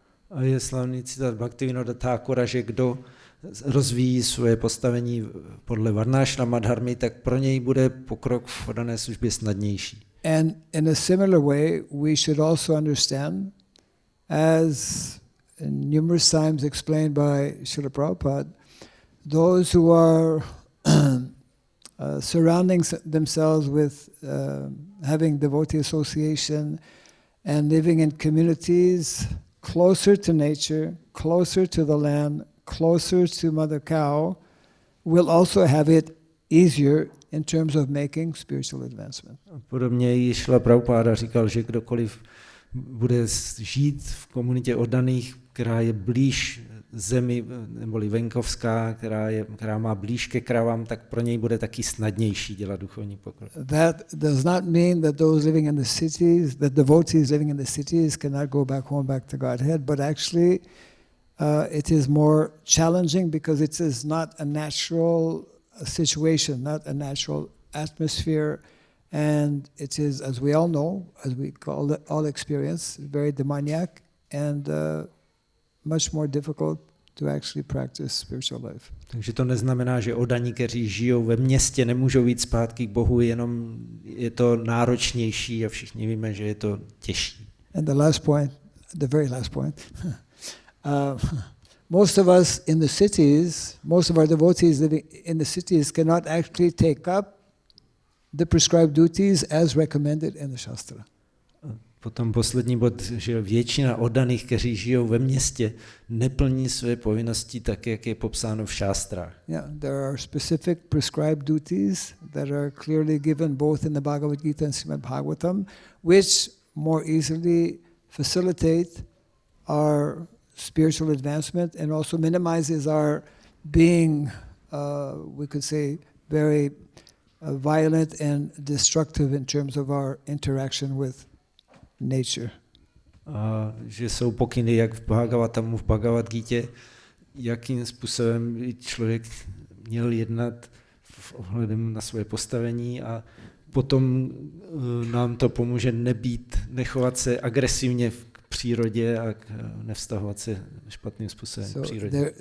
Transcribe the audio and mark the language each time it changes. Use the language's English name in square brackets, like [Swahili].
[Czech] A je slavný citát Bhaktivinoda Thakura, že kdo rozvíjí svoje postavení podle Varnashrama dharmy, tak pro něj bude pokrok v oddané službě snadnější. [English] And in a similar way, we should also understand, as numerous times explained by Srila Prabhupada, those who are surrounding themselves with having devotee association and living in communities closer to nature, closer to the land, closer to Mother Cow, will also have it easier in terms of making spiritual advancement. [Czech] Podobně i Srila Prabhupada říkal, že kdokoliv bude žít v komunitě oddaných, která je blíž zemi, neboli venkovská, která má blíž ke kravám, tak pro něj bude taky snadnější dělat duchovní pokrok. [English] That does not mean that those living in the cities, that devotees living in the cities cannot go back home, back to Godhead, but actually it is more challenging because it is not a natural situation, not a natural atmosphere, and it is, as we all know, as we all experience, very demoniac and much more difficult to actually practice spiritual life. [Czech] Takže to neznamená, že oddaní, kteří žijou ve městě, nemůžou jít zpátky k Bohu, jenom je to náročnější a všichni víme, že je to těžší. [English] And the last point, the very last point, most of us in the cities, most of our devotees living in the cities cannot actually take up the prescribed duties as recommended in the Shastra. [Czech] Potom poslední bod, že většina oddaných, kteří žijou ve městě, neplní své povinnosti tak, jak je popsáno v šástrách. [English] Yeah, there are specific prescribed duties that are clearly given both in the Bhagavad Gita and Srimad Bhagavatam, which more easily facilitate our spiritual advancement and also minimizes our being, we could say, very violent and destructive in terms of our interaction with nature. [Czech] Že jsou pokyny jak v Bhagavatamu, v Bhagavad Gitě, jakým způsobem by člověk měl jednat v ohledem na své postavení a potom nám to pomůže nechovat se agresivně v přírodě a nevztahovat se špatným způsobem v přírodě.